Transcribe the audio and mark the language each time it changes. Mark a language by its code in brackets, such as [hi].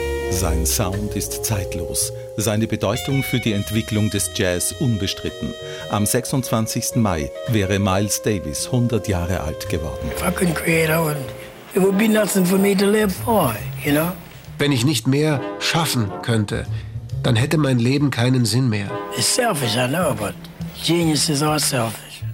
[de] Sein Sound ist zeitlos. Seine Bedeutung für die Entwicklung des Jazz unbestritten. Am 26. Mai wäre Miles Davis 100 Jahre alt geworden. [en] Fucking creator und it would be nothing for me to live for, you know? [de] Wenn ich nicht mehr schaffen könnte, dann hätte mein Leben keinen Sinn mehr. [en] It's selfish, I know, but genius is all selfish.